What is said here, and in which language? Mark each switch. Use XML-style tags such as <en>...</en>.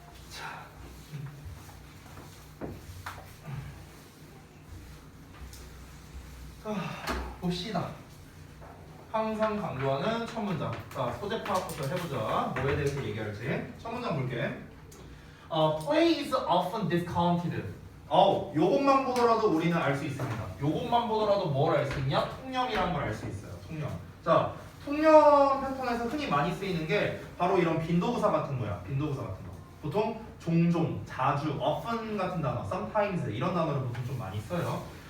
<ko>자. 자, 봅시다. 항상 강조하는 첫 문장. 자, 소재 파악부터 해보자. 뭐에 대해서 얘기할지. 첫 문장 볼게.</ko> <en>Play is often discounted.</en> <ko>요것만 보더라도 우리는 알 수 있습니다. 요것만 보더라도 뭘 알 수 있냐? 통념이라는 걸 알 수 있어요. 통념. 자, 통념 패턴에서 흔히 많이 쓰이는 게 바로 이런 빈도부사 같은 거야. 빈도부사 같은 거. 보통 종종, 자주, often 같은 단어, sometimes 이런 단어를 보통 좀 많이 써요.</ko>